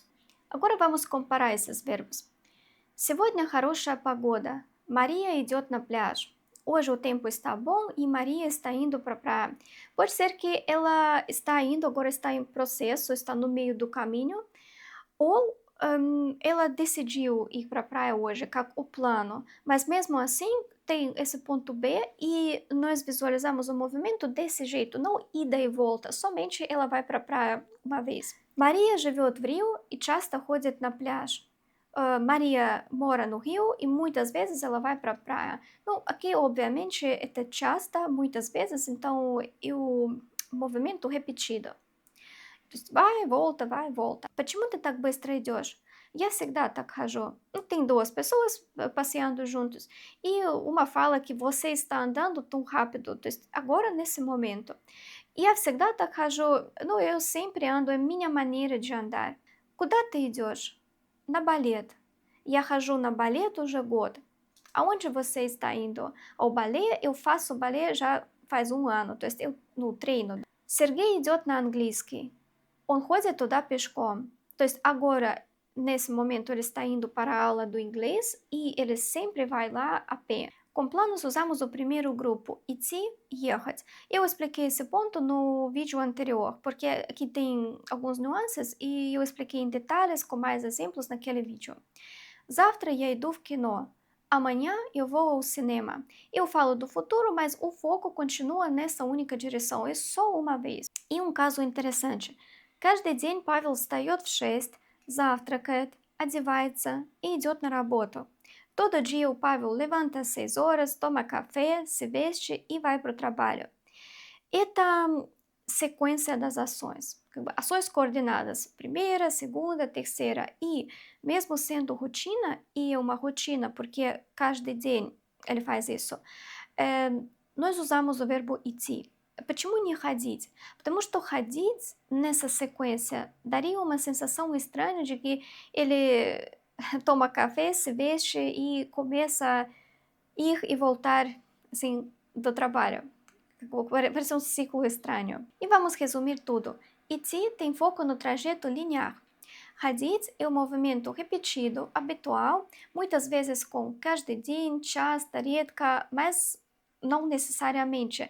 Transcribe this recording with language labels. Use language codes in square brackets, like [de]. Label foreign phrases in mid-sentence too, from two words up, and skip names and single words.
[pt] Agora vamos comparar esses verbos. [ru] Сегодня хорошая погода. Maria идет на пляж. [pt] Hoje o tempo está bom e Maria está indo para a praia. Pode ser que ela está indo, agora está em processo, está no meio do caminho, ou ela decidiu ir para a praia hoje, o plano, mas mesmo assim tem esse ponto B e nós visualizamos o movimento desse jeito, não ida e volta, somente ela vai para a praia uma vez. [ru] Maria живет в Рио и часто ходит на пляж. [pt] Maria mora no Rio e muitas vezes ela vai para a praia. Então, aqui, obviamente, é часто, muitas vezes, então é o movimento repetido. [ru] То есть [pt] vai, volta. [ru] Почему ты так быстро идешь? Я всегда так хожу. [pt] Tem duas pessoas passeando juntos. E uma fala que você está andando tão rápido, [ru] то есть [pt] agora nesse momento. [ru] Я всегда так хожу. Ну, [pt] eu sempre ando, é minha maneira de andar. [ru] Куда ты идешь? На балет. Я хожу на балет уже год. [pt] Aonde você está indo? Ao balé, eu faço balé já faz um ano, [ru] то есть [pt] eu no treino. [ru] Сергей идет на английский. Он ходит туда пешком. То есть [pt] agora, nesse momento, ele está indo para a aula do inglês e ele sempre vai lá a pé. Com planos, usamos o primeiro grupo, [ru] идти, ехать. [pt] Eu expliquei esse ponto no vídeo anterior, porque aqui tem alguns nuances e eu expliquei em detalhes com mais exemplos naquele vídeo. [ru] Завтра я иду в кино. [pt] Amanhã eu vou ao cinema. Eu falo do futuro, mas o foco continua nessa única direção, é só uma vez. E um caso interessante. [ru] Каждый день Павел встает в 6, завтракает, одевается и идет на работу. [pt] Todo dia o Pavel levanta às 6 horas, toma café, se veste e vai para o trabalho. Это sequência das ações. Ações coordenadas, primeira, segunda, terceira. E mesmo sendo rotina, e é uma rotina, porque [ru] каждый день [pt] ele faz isso, nós usamos o verbo идти. [ru] Почему не ходить? Потому что ходить [pt] nessa sequência daria uma sensação estranha de que ele toma café, se veste e começa a ir e voltar assim, do trabalho. Parece um ciclo estranho. E vamos resumir tudo. Iti tem foco no trajeto linear. Hadith é um movimento repetido, habitual, muitas vezes com každedin, chas, taretka, mas não necessariamente.